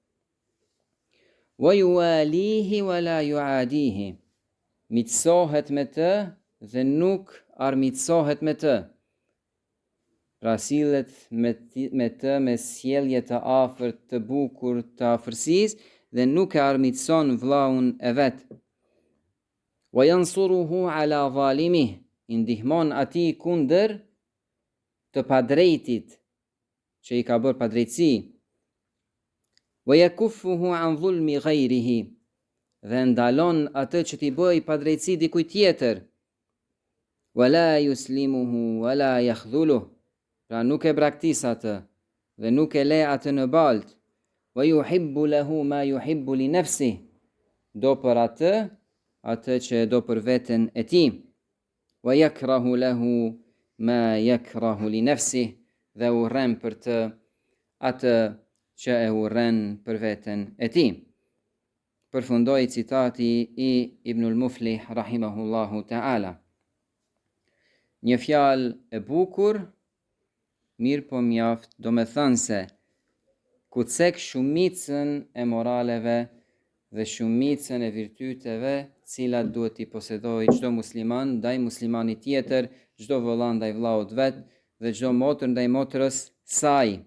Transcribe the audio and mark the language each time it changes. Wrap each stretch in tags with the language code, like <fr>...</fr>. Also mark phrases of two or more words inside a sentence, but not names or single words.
<ar>ويواليه ولا يعاديه,</ar> <sq>mitësohet me të dhe nuk armiqësohet me të, pra sillet me të me sjellje të afërt, të bukur, të afërsisë, dhe nuk e armiqëson vllaun e vet.</sq> <ar>وينصره على ظالمه,</ar> <sq>i ndihmon atij kundër të padrejtit që i ka bërë padrejtësi.</sq> <ar>ويكفه عن ظلم غيره,</ar> <sq>dhe ndalon atë që t'i bëj padrejtësi dikujt tjetër.</sq> <ar>ولا يسلمه ولا يخذله,</ar> <sq>pra nuk e braktis atë dhe nuk e le atë në balt.</sq> <ar>ويحب له ما يحب لنفسه,</ar> <sq>do për atë që do për veten e tij.</sq> <ar>ويكره له ما يكره لنفسه,</ar> <sq>dhe urren për të atë që e urren për veten e tij. Përfundoi citati i Ibnul Muflih</sq> <ar>رحمه الله تعالى.</ar> <sq>Një fjalë e bukur, mirë po mjaft, do me thënë se ku cek shumicën e moraleve dhe shumicën e virtyteve cilat duhet i posedoj çdo musliman ndaj muslimanit tjetër, çdo vëlla ndaj vllaut vet dhe çdo motër ndaj motrës saj.</sq>